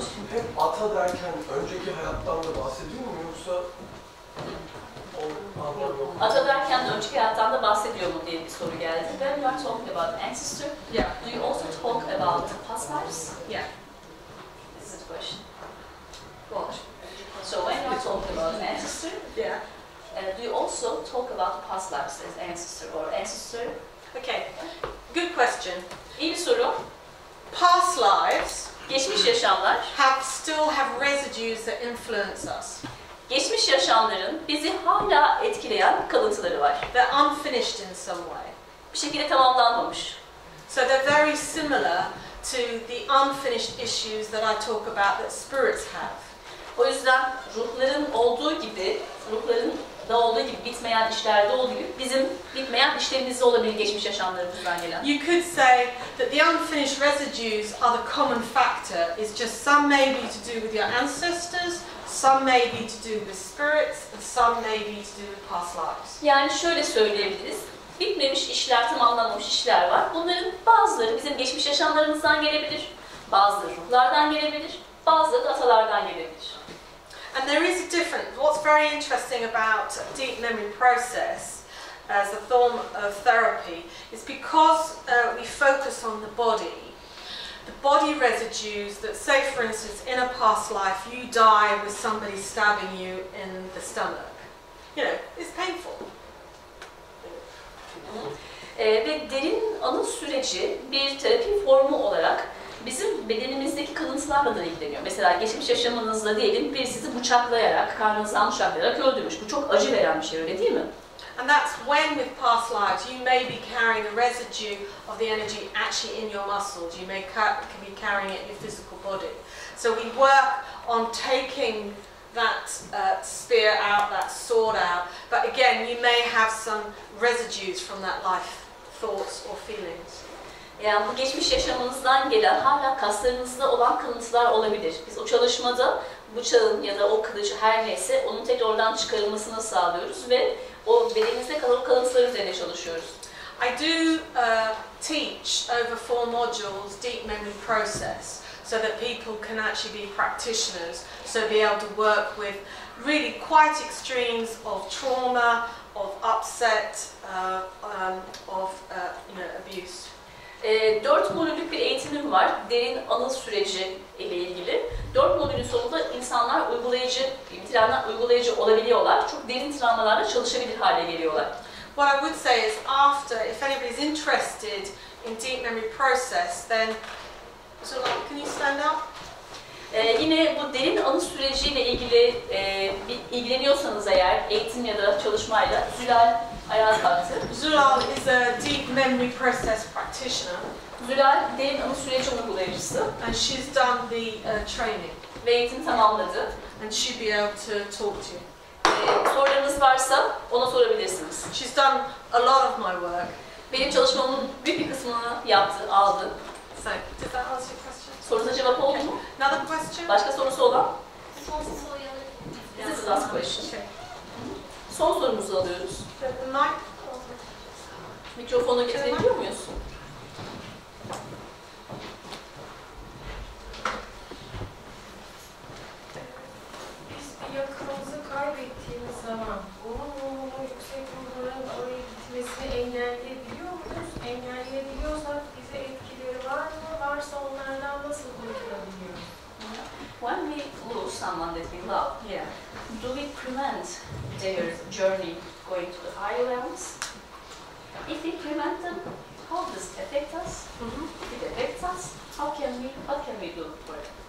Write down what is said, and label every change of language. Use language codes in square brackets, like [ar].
[tr] Hep ata derken önceki hayattan da bahsediyor mu yoksa Ata derken de önceki hayattan da bahsediyor mu diye bir soru geldi. [en] When you are talking about ancestor, Yeah. do you also talk about past lives? Yeah. This is the question. What? So when you are talking about ancestor, Yeah. do you also talk about past lives as ancestor or ancestor? Okay. Good question. [tr] İyi bir soru. [en] Past lives [tr] Geçmiş yaşamlar, [en] still have residues that influence us. [tr] geçmiş yaşamların bizi hala etkileyen kalıntıları var. [en] They're unfinished in some way. [tr] Bir şekilde tamamlanmamış. [en] So they're very similar to the unfinished issues that I talk about that spirits have. [tr] O yüzden ruhların olduğu gibi, ruhların da olduğu gibi, bitmeyen işlerde olduğu gibi bizim bitmeyen işlerimizde olabilir geçmiş yaşamlarımızdan gelen. [en] You could say that the unfinished residues are the common factor. It's just some maybe to do with your ancestors, some maybe to do with spirits, and some maybe to do with past lives. [tr] Yani şöyle söyleyebiliriz. Bitmemiş işler, tamamlanmamış işler var. Bunların bazıları bizim geçmiş yaşamlarımızdan gelebilir, bazıları ruhlardan gelebilir, bazıları da atalardan gelebilir. [en] And there is a difference. What's very interesting about deep memory process as a form of therapy is because we focus on the body residues that, say for instance, in a past life you die with somebody stabbing you in the stomach. You know, it's painful. [tr] Ve derin anı süreci bir terapi formu olarak bizim bedenimizdeki kalıntılarla da ilgileniyor. Mesela geçmiş yaşamınızda diyelim biri sizi bıçaklayarak, karnınızdan bıçaklayarak öldürmüş. Bu çok acı veren bir şey, öyle değil mi? [en] And that's when with past lives you may be carrying a residue of the energy actually in your muscles. You may be carrying it in your physical body. So we work on taking that spear out, that sword out. But again, you may have some residues from that life, thoughts or feelings. [tr] Yani bu geçmiş yaşamınızdan gelen hala kaslarınızda olan kalıntılar olabilir. Biz o çalışmada bıçağın ya da o kılıcı her neyse onun tekrar oradan çıkarılmasını sağlıyoruz ve o bedeninizde kalan kalıntılar üzerine çalışıyoruz. [en] I do teach over 4 modules deep memory process so that people can actually be practitioners, so be able to work with really quite extremes of trauma, of upset, of abuse. [tr] 4 modüllük bir eğitimim var. Derin anı süreci ile ilgili. 4 modülün sonunda insanlar bitirenler uygulayıcı olabiliyorlar. Çok derin travmalarla çalışabilir hale geliyorlar. [en] What I would say is after, if anybody is interested in deep memory process, then, can you stand up? [tr] Yine bu derin anı süreciyle ilgili ilgileniyorsanız eğer eğitim ya da çalışmayla Zülal ayağa kalktı. [en] Zulal is a deep memory process practitioner. [tr] Zülal derin anı süreci uygulayıcısı. [en] And she's done the training. [tr] Ve eğitim tamamladı. [en] And she'll be able to talk to you. [tr] Sorularınız varsa ona sorabilirsiniz. [en] She's done a lot of my work. [tr] Benim çalışmamın büyük bir kısmını yaptı, aldı. [en] So, did that answer your question? [tr] Sorunuza cevap oldu mu? [en] Another question? [tr] Başka sorusu olan? Son soruyu alabilir [en] This is the last question. [tr] Son sorumuzu alıyoruz. [en] The mic? [tr] Mikrofonu getirebiliyor muyuz? Biz bir yakınımızı kaybettiğimiz zaman onun ruhunu yüksek ruhların oraya gitmesini engelleyebiliyor muyuz? Engelleyebiliyorsak bize etkileri var mı? Varsa onlardan nasıl kurtulabiliyoruz? [en] When we lose someone that we love, do we prevent their journey going to the higher realms? If we prevent them, how does it affect us? If it affects us, what can we do for it?